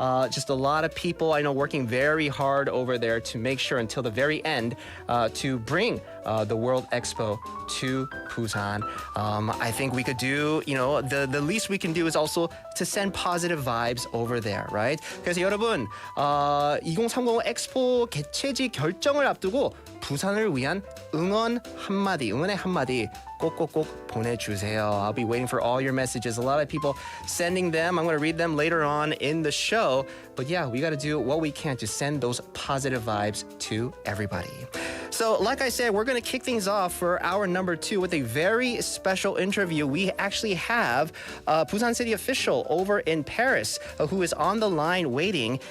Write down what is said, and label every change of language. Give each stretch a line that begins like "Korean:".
English: Just a lot of people I know working very hard over there to make sure until the very end to bring the World Expo to Busan. I think we could do, the least we can do is also to send positive vibes over there, right?
Korean: 그래서 여러분, 2030 엑스포 개최지 결정을 앞두고 부산을 위한 응원의 한마디 꼭꼭꼭 보내주세요.
English: I'll be waiting for all your messages. A lot of people sending them. I'm going to read them later on in the show. But yeah, we got to do what we can to send those positive vibes to everybody. So, like I said, we're going to kick things off for hour number 2 with a very special interview. We actually have Busan City official over in Paris who is on the line waiting.